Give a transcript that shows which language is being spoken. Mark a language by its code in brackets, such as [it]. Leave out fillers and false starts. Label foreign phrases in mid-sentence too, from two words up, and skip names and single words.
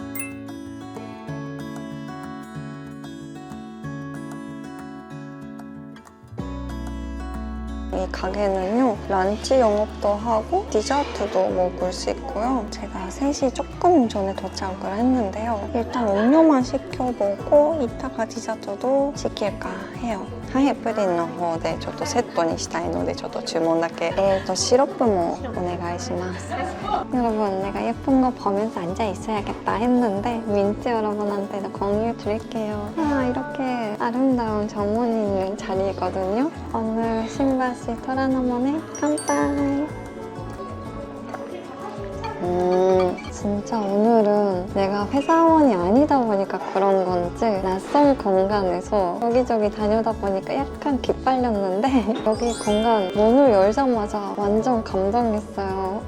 [ko] 이 가게는요 런치 영업도 하고 디저트도 먹을 수 있고요. 제가 3시 조금 전에 도착을 했는데요. 일단 음료만 시켜보고 이따가 디저트도 시킬까 해요. [ja] 하이 プリンの方でちょっとセットにしたいのでちょっと注文だけ시럽もお願いします. [ko] 여러분, 내가 예쁜 거 보면서 앉아 있어야겠다 했는데 민트 여러분한테도 공유 드릴게요. 이렇게 아름다운 정원이 있는 자리거든요. 오늘 신바시 토라노몬의 깜빡. 진짜 오늘은 내가 회사원이 아니다 보니까 그런 건지 낯선 공간에서 여기저기 다니다 보니까 약간 기빨렸는데 여기 공간 문을 열자마자 완전 감동했어요.